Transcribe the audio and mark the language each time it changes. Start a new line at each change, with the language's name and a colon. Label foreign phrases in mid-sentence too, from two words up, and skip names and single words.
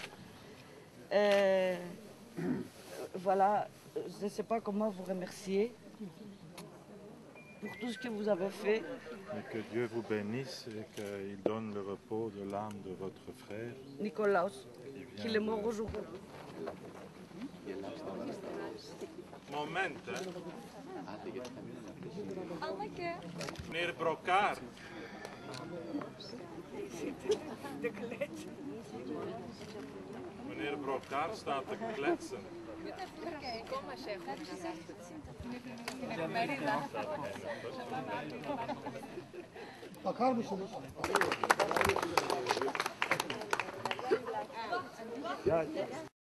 French: Voilà, je ne sais pas comment vous remercier pour tout ce que vous avez fait. Et que Dieu vous bénisse et qu'il donne le repos de l'âme de votre frère. Nicolas, qu'il est mort aujourd'hui.
Dutch: Moment,
Turkish: Almak
Dutch: Meneer Brokaar. Meneer Brokaar staat te kletsen.
Turkish: Bakar mısınız? Ya